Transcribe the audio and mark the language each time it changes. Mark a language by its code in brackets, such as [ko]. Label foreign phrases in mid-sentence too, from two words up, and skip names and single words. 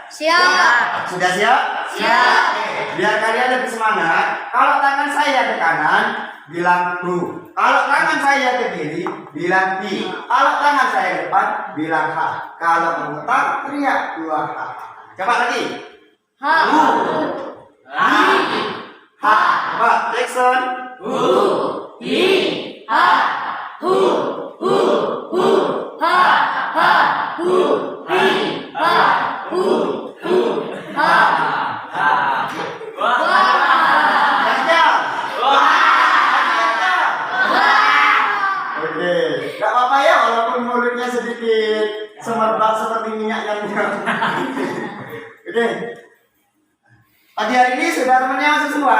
[id] Siap. Sudah siap? Siap. Oke, biar kalian lebih semangat, kalau tangan saya ke kanan, bilang hu. Kalau tangan saya ke kiri, bilang hi. Kalau tangan saya ke depan, bilang ha. Kalau memutar, teriak dua ha. Coba lagi. Ha. Hu. Hi. Ha. Coba, Jackson. Hu. Hi. Ha. Hu. Hu. Hu. Ha. Ha. Hu. Hi. Ha. Hu. Hu. Ha. Lancar. Oke, nggak apa-apa ya walaupun mulutnya sedikit semerbak seperti minyak yang Oke. Pagi hari ini sudah temannya masuk semua?